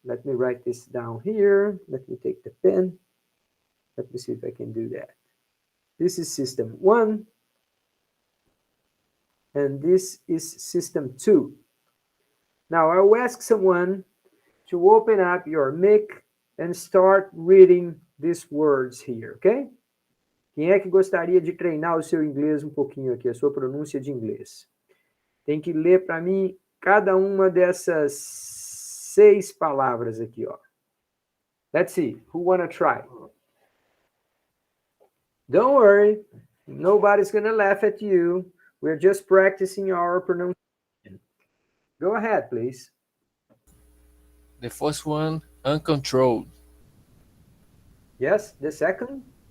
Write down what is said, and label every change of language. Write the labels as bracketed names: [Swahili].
[English] Let me write this down here. Let me take the pen. Let me see if I can do that. This is system one, and this is system two. Now I'll ask someone to open up your mic and start reading these words here, okay? [Portuguese] Quem é que gostaria de treinar o seu inglês um pouquinho aqui, a sua pronúncia de inglês? Tem que ler para mim cada uma dessas 6 palavras aqui, ó. [English] Let's see, who wanna try? Don't worry, nobody's gonna laugh at you. We're just practicing our pronunciation. Go ahead, please. The first one, uncontrolled. Yes, the second?